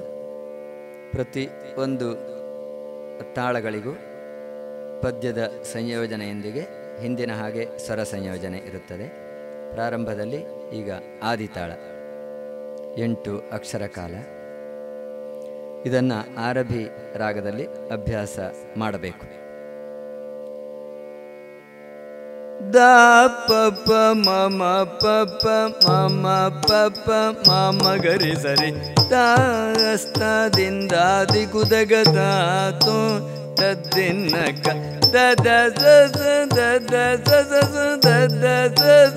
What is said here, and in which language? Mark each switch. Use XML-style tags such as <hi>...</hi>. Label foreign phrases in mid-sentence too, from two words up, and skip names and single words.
<kn>ಪ್ರತಿ ಒಂದು ತಾಳಗಳಿಗೂ ಪದ್ಯದ ಸಂಯೋಜನೆಯೊಂದಿಗೆ ಹಿಂದಿನ ಹಾಗೆ ಸ್ವರ ಸಂಯೋಜನೆ ಇರುತ್ತದೆ. ಪ್ರಾರಂಭದಲ್ಲಿ ಈಗ ಆದಿತಾಳ 8 ಅಕ್ಷರ ಕಾಲ. ಇದನ್ನು ಆರಭಿ ರಾಗದಲ್ಲಿ ಅಭ್ಯಾಸ ಮಾಡಬೇಕು. ದ ಪ ಪ ಮ ಮ ಪ ಪ ಮ ಮ ಪ ಪ ಮ ಮ ಗರಿ ಸರಿ ತಾಸ್ತಾದಿಂದ ದಿಗುದಗ ತಾತು ತದ್ದಿನ್ನಕ ದ ದ ಸ ಸ ದ ದ ಸ ಸ ಸ ದ ದ ಸ ಸ</kn>